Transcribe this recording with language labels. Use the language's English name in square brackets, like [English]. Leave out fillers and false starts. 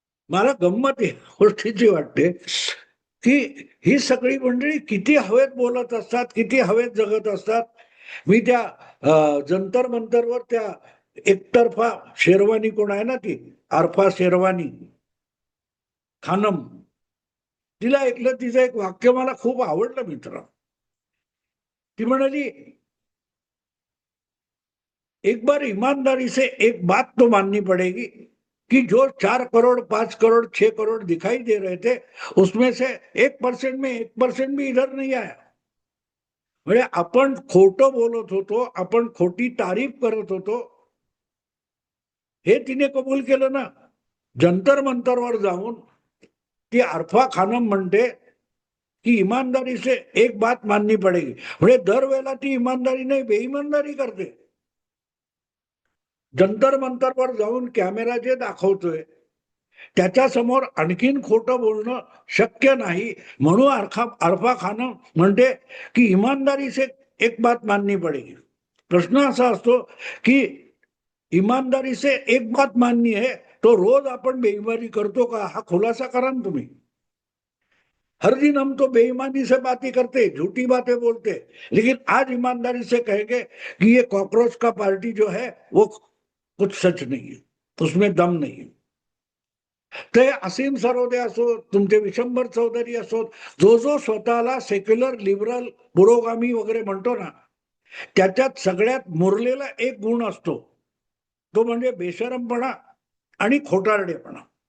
[Marathi] मला गंमत या गोष्टीची वाटते की ही सगळी मंडळी किती हवेत बोलत असतात, किती हवेत जगत असतात. मी त्या जंतर मंतरवर त्या एकतर्फा शेरवानी कोण आहे ना, ती आरफा शेरवानी खानम, तिला ऐकलं, तिचं एक वाक्य मला खूप आवडलं मित्र. [Hindi] ती म्हणाली, एक बार ईमानदारी से एक बात तो माननी पड़ेगी कि जो 4 करोड़ 5 करोड़ 6 करोड़ दिखाई दे रहे थे उसमें से 1% में 1% भी इधर नहीं आया. [Marathi] म्हणजे आपण खोटं बोलत होतो, आपण खोटी तारीफ करत होतो, हे तिने कबूल केलं ना. जंतर मंतरवर जाऊन ती आरफा खानम म्हणते की [Hindi] ईमानदारी से एक बात माननी पडेगी. [Marathi] म्हणजे दरवेळेला ती इमानदारी नाही, बेईमानदारी करते. जंतर मंतरवर जाऊन कॅमेरा जे दाखवतोय त्याच्या समोर आणखीन खोटं बोलणं शक्य नाही. म्हणून आरफा खानम म्हणते की [Hindi] ईमानदारी से एक बात माननी पडेगी. [Marathi] प्रश्न असा असतो की [Hindi] ईमानदारी से एक बात माननी है तो [Marathi] रोज आपण बेईमानी करतो का, हा खुलासा करा ना तुम्ही. [Hindi] हर दिन हम तो बेईमानी से बातें करते, झूठी बातें बोलते, लेकिन आज ईमानदारी से कहेंगे कि ये कॉकरोच का पार्टी जो है वो कुछ सच नहीं है, उसमें दम नहीं है. [Marathi] ते असीम सरोदे असो, तुमचे विशंभर चौधरी असो, जो जो स्वतःला सेक्युलर लिबरल पुरोगामी वगैरे म्हणतो ना, त्याच्यात सगळ्यात मुरलेला एक गुण असतो, तो म्हणजे बेशरमपणा आणि खोटारडेपणा.